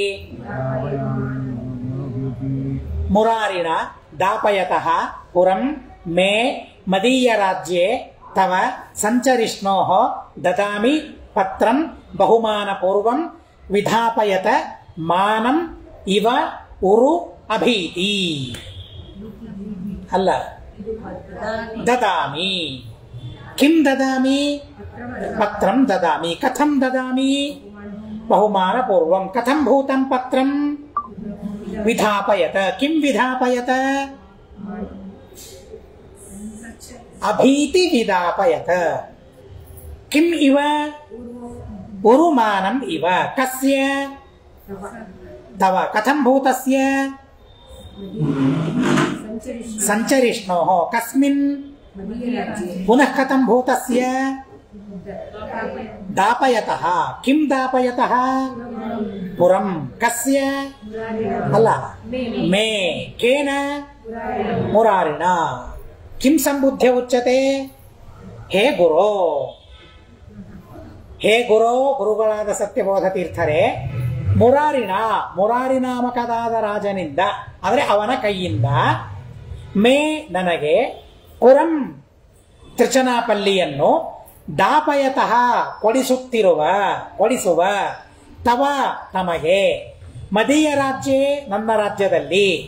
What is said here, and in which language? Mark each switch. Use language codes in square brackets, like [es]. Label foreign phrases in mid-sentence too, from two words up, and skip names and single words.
[sa] ಮುರಾರಿಣ ದಾಪಯತಃ ಪುರಂ ಮೇ ಮದೀಯ ರಾಜ್ಯೇ ತವ ಸಂಚರಿಷ್ಣೋ ದದಾಮಿ ಪತ್ರಂ ಬಹುಮಾನ ಪೂರ್ವಂ ವಿಧಾಪಯತ ಮಾನಂ ಇವ ಉರು ಅಭೀತಿ. ಅಲ್ಲ, ದದಾಮಿ. ಕಿಂ ದದಾಮಿ? ಪತ್ರಂ ದದಾಮಿ. ಕಥಂ ದದಾಮಿ? ಬಹುಮಾನ ಪೂರ್ವಂ. ಕಥಂ ಭೂತಂ ಪತ್ರಂ? ವಿಧಾಪಯತ. ಕಿಂ ವಿಧಾಪಯತ? ಅಭೀತಿ ವಿಧಾಪಯತ. ಕಿಂ ಇವ? ಉರುಮಾನಂ ಇವ. ಕಸ್ಯ? ತವ. ಕಥಂ ಭೂತಸ್ಯ? ಸಂಚರಿಷ್ಣೋಃ. ಕಸ್ಮಿನ್? ಪುನಃ ಕಥಂ ಭೂತಸ್ಯ? ದಾಪಯತಃ. ಕಿಂ ದಾಪಯತಃ? ಪುರಂ. ಕಸ್ಯ? ಅಲ್ಲ, ಮೇ. ಕೇನ? ಮುರಾರಿಣ. ಕಿಂ ಸಂಬುದ್ಧ್ಯ ಉಚ್ಯತೆ? ಹೇ ಗುರೋ, ಹೇ ಗುರೋ, [kn] ಗುರುಗಳಾದ ಸತ್ಯಬೋಧ ತೀರ್ಥರೇ, ಮುರಾರಿಣ, ಮುರಾರಿ ನಾಮಕದಾದ ರಾಜನಿಂದ ಅಂದರೆ ಅವನ ಕೈಯಿಂದ, ಮೇ ನನಗೆ, ಪುರಂ ತ್ರಿಚನಾಪಲ್ಲಿಯನ್ನು, ದಾಪಯತಃ ಕೊಡಿಸುವ, ತವ ತಮಗೆ, [sa] ಮದೀಯ ರಾಜ್ಯೇ [kn] ನನ್ನ ರಾಜ್ಯದಲ್ಲಿ.